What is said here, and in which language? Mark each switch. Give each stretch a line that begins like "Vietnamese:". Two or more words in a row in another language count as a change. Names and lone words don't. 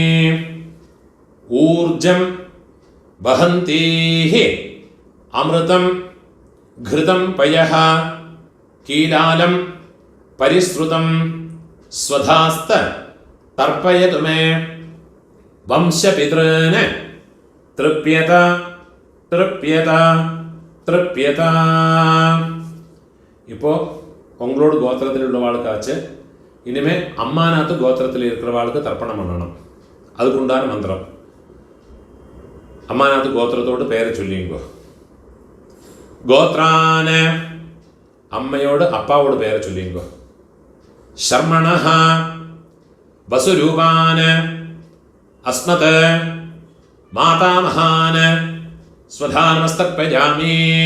Sanskrit: ഊർജം വഹന്തീഹി അമൃതം ഘൃതം പയഃ കീലാലം പരിശ്രുതം സ്വധാസ്ത തർപ്പയതു മേ. വംശപിതॄന് തൃപ്യത തൃപ്യത തൃപ്യത.
Tamil: இப்போ உங்களோட கோத்திரத்தில் உள்ளவாளுக்காச்சு இனிமே அம்மாநாத்து கோத்திரத்தில் இருக்கிறவாளுக்கு தர்ப்பணம் பண்ணணும். அதுக்குண்டான மந்திரம்.
Malayalam: അമ്മാനാത്ത് ഗോത്രത്തോട് പേര് ചൊല്ലിക്കോ. ഗോത്രാന് അമ്മയോട് അപ്പാവോട് പേര് ചൊല്ലിക്കോ.
Sanskrit: ശർമ്മണഃ വസുരൂപാന് അസ്മത് മാതാമഹാന് സ്വധാനമസ്തർപ്പയാമി.